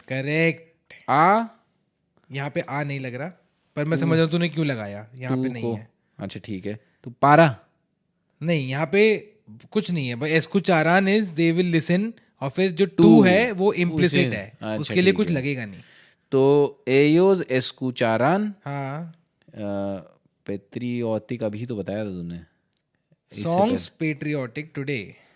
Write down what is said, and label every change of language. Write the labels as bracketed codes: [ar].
[hi] Correct. [es] a [hi] यहाँ पे आ नहीं लग रहा, पर मैं समझ रहा हूँ तूने क्यों लगाया, यहाँ पे नहीं है। अच्छा ठीक है, तो पारा नहीं यहाँ पे कुछ नहीं है भाई। एस्कुचारान इज [en] they will listen, [hi] और फिर जो टू है वो इम्प्लिसिट है, अच्छा, उसके लिए ठीक कुछ है। लगेगा नहीं। [es] तो ellos escucharán [hi] हाँ पेट्रियोटिक अभी तो बताया था तुमने। [en] songs patriotic today,